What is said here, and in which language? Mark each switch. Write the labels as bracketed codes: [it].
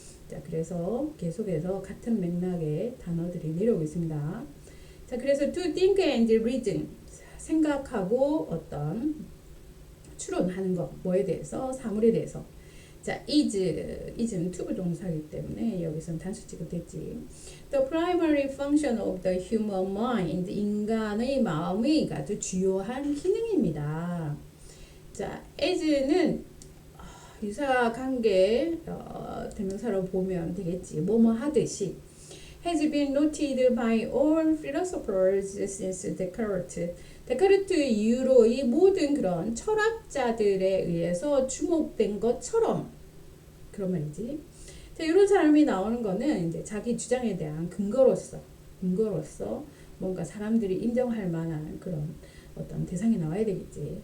[ko] 자, 그래서 계속해서 같은 맥락의 단어들이 내려오고 있습니다. 자, 그래서 to think and reason, 생각하고 어떤 추론하는 것, 뭐에 대해서, 사물에 대해서. 자, is는 to 부동사이기 때문에 여기서는 단수 취급됐지. [en] The primary function of the human mind, 인간의 마음의 아주 주요한 기능입니다. [ko] 자, as는 유사관계 대명사로 보면 되겠지. [en] 뭐뭐 하듯이 has been noted by all philosophers since Descartes. [ko] 데카르트 이후로 이 모든 그런 철학자들에 의해서 주목된 것처럼, 그런 말이지. 자, 이런 사람이 나오는 거는 이제 자기 주장에 대한 근거로서 뭔가 사람들이 인정할 만한 그런 어떤 대상이 나와야 되겠지.